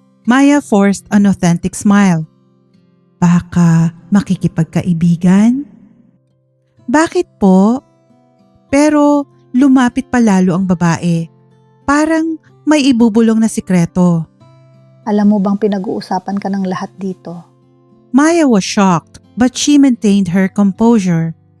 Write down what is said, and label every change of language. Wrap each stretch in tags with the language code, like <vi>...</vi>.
<en>Maya forced an authentic smile.</en> <tl>Baka makikipagkaibigan? Bakit po? Pero lumapit pa lalo ang babae. Parang may ibubulong na sikreto. Alam mo bang pinag-uusapan ka ng lahat dito?</tl> <en>Maya was shocked but she maintained her composure.</en>